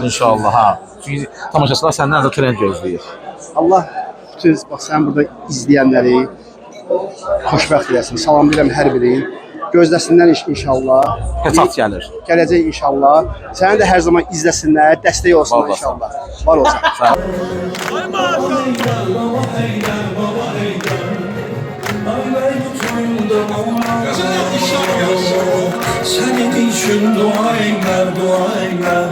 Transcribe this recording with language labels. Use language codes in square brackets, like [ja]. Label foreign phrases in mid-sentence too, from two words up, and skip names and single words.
[az] İnşallah ha. Çünki tamaşaçılar səndən də trend gözləyir. Allah bütün bax sən burada izləyənləri xoşbəxt eləsin. Salamlayıram hər birini. Gözləsinlər inşallah. Keçat gəlir. Gələcək inşallah. Səni də hər zaman izləsinlər, dəstək olsunlar inşallah. Var olsun. Sağ ol. [tr] Senin için dua eyler, dua eyler.